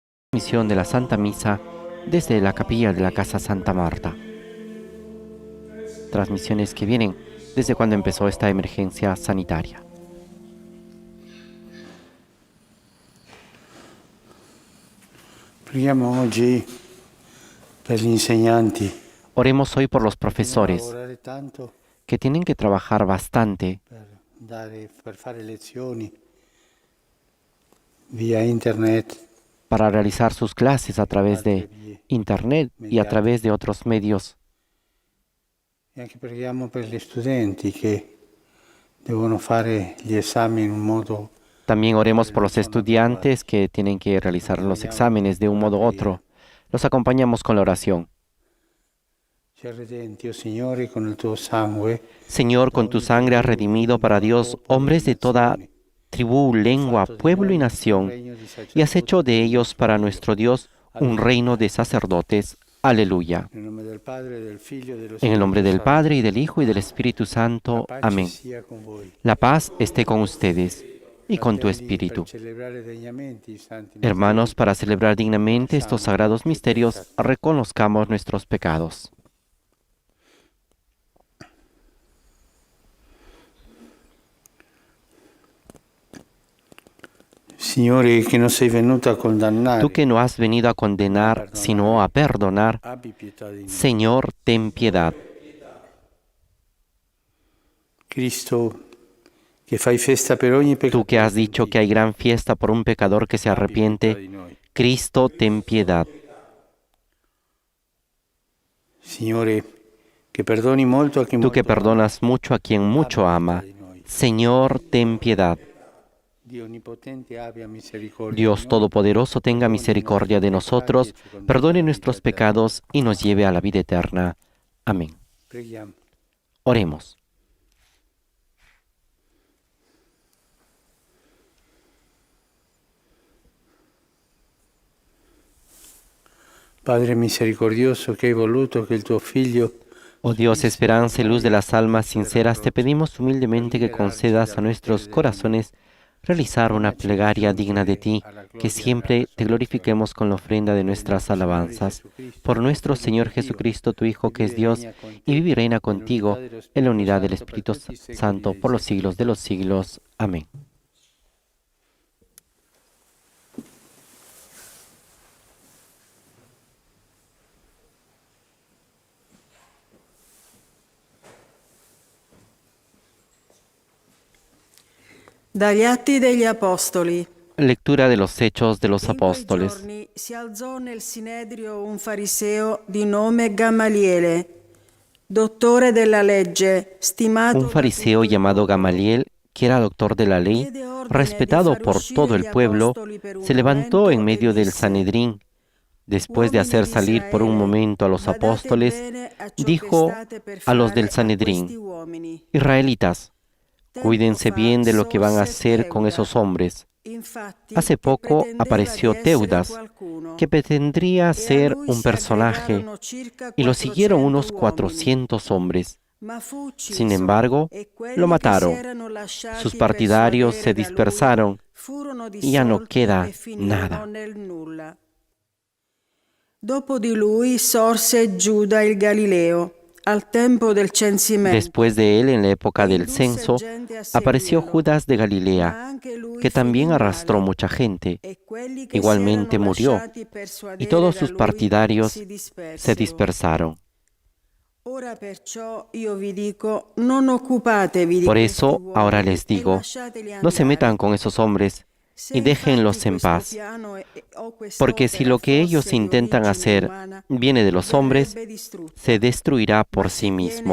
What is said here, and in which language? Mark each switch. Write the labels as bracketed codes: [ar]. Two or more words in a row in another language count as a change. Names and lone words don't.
[es] Misión de la Santa Misa desde la capilla de la Casa Santa Marta. Transmisiones que vienen desde cuando empezó esta emergencia sanitaria. [it] Preghiamo oggi per gli insegnanti [es] Oremos hoy por los profesores [it] lavorare tanto [es] que tienen que trabajar bastante [it] per fare lezioni via internet [es] para realizar sus clases a través de Internet y a través de otros medios. [it] e anche preghiamo per gli studenti che devono fare gli esami in un modo. [es] También oremos por los estudiantes que tienen que realizar los exámenes de un modo u otro. Los acompañamos con la oración. [it] Ci ha redenti, oh Signore, con il tuo sangue. [es] Señor, con tu sangre has redimido para Dios hombres de toda tribu, lengua, pueblo y nación, y has hecho de ellos para nuestro Dios un reino de sacerdotes. Aleluya. [it] Nel nome del Padre, del Figlio e dello [es] En el nombre del [it] Spirito [es] Padre, y del Hijo, y del Espíritu Santo. [it] Santo. [es] Amén. [it] Pace sia con voi. [es] La paz esté con ustedes y con tu espíritu. [it] Per celebrare degnamente i santi [es] Hermanos, para celebrar dignamente estos sagrados misterios, reconozcamos nuestros pecados. [it] Signore, che non sei venuto a condannare, [es] Tú que no has venido a condenar, sino a perdonar, [it] abbi pietà di noi. [es] Señor, ten piedad. [it] Cristo, che fai festa per ogni [es] Tú [it] peccato, [es] que has dicho que hay gran fiesta por un pecador que se arrepiente, Cristo, ten piedad. [it] Signore, che perdoni molto a chi [es] Tú [it] molto [es] que perdonas mucho a quien mucho ama, Señor, ten piedad. [it] Dio onnipotente abbia misericordia [es] Dios [it] di noi, [es] Todopoderoso, tenga misericordia de nosotros, perdone nuestros pecados y nos lleve a la vida eterna. Amén. [it] Preghiamo. [es] Oremos. [it] Padre misericordioso, che hai voluto che il tuo Figlio [es] Oh Dios, esperanza y luz de las almas sinceras, te pedimos humildemente que concedas a nuestros corazones realizar una plegaria digna de ti, que siempre te glorifiquemos con la ofrenda de nuestras alabanzas. Por nuestro Señor Jesucristo, tu Hijo, que es Dios, y vive y reina contigo en la unidad del Espíritu Santo por los siglos de los siglos. Amén. [it] Dagli Atti degli Apostoli. [es] Lectura de los Hechos de los [it] In quei [es] Apóstoles. [it] giorni si alzò nel Sinedrio un fariseo di nome Gamaliele, dottore della legge, stimato [es] Un fariseo llamado Gamaliel, que era doctor de la ley, respetado por todo el pueblo, se levantó en medio del Sanedrín. Después de hacer salir por un momento a los apóstoles, dijo a los del Sanedrín: Israelitas, cuídense bien de lo que van a hacer con esos hombres. Hace poco apareció Teudas, que pretendría ser un personaje, y lo siguieron unos 400 hombres. Sin embargo, lo mataron. Sus partidarios se dispersaron y ya no queda nada. [it] Dopo di lui sorse Giuda il Galileo, al tempo del censimento. [es] Después de él, en la época del censo, apareció Judas de Galilea, que también arrastró mucha gente. Igualmente murió, y todos sus partidarios se dispersaron. Por eso, ahora les digo, no se metan con esos hombres y déjenlos en paz, porque si lo que ellos intentan hacer viene de los hombres, se destruirá por sí mismo.